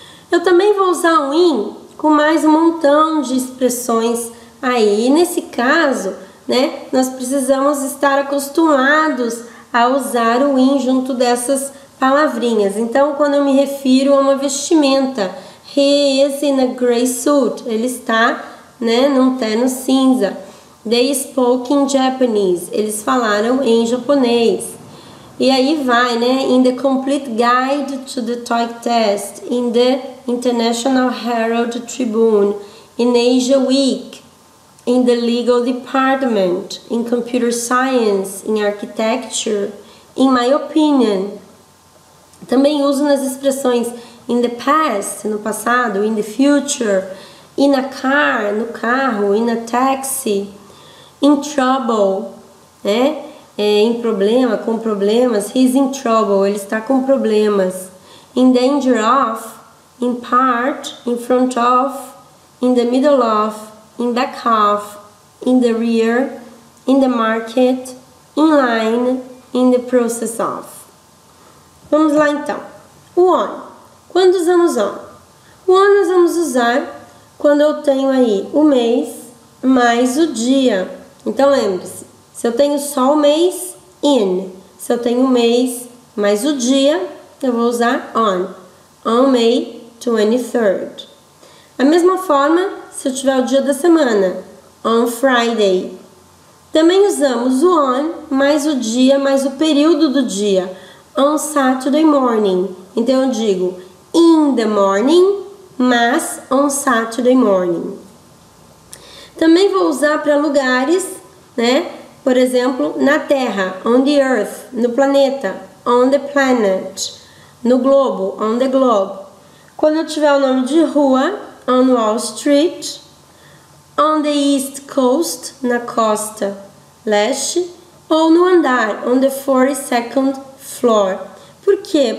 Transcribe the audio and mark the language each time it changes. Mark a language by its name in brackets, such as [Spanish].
[Portuguese] Eu também vou usar o in com mais um montão de expressões aí. E nesse caso, né, nós precisamos estar acostumados a usar o in junto dessas palavrinhas. Então, quando eu me refiro a uma vestimenta, [English] he is in a gray suit, [Portuguese] ele está, né, num terno cinza. [English] They spoke in Japanese. [Portuguese] Eles falaram em japonês. E aí vai, né? [English] In the Complete Guide to the TOEIC Test, in the International Herald Tribune, in Asia Week, in the Legal Department, in Computer Science, in Architecture, in my opinion. [Portuguese] Também uso nas expressões [English] in the past, [Portuguese] no passado, [English] in the future, in a car, [Portuguese] no carro, [English] in a taxi, in trouble, né? [Portuguese] Em problema, com problemas. [English] He's in trouble, [Portuguese] ele está com problemas. [English] In danger of, in part, in front of, in the middle of, in back of, in the rear, in the market, in line, in the process of. [Portuguese] Vamos lá então. O on. Quando usamos on? O on nós vamos usar quando eu tenho aí o mês mais o dia. Então lembre-se, se eu tenho só o mês, in. Se eu tenho o mês mais o dia, eu vou usar on. [English] On May 23rd. [Portuguese] A mesma forma, se eu tiver o dia da semana, on Friday. Também usamos o on mais o dia mais o período do dia, on Saturday morning. Então eu digo in the morning, mas [English] on Saturday morning. [Portuguese] Também vou usar para lugares, né? Por exemplo, na Terra, [English] on the earth, [Portuguese] no planeta, [English] on the planet, [Portuguese] no globo, [English] on the globe. [Portuguese] Quando eu tiver o nome de rua, on Wall Street, [English] on the East Coast, [Portuguese] na costa leste, ou no andar, [English] on the 42nd floor. [Portuguese] Por quê?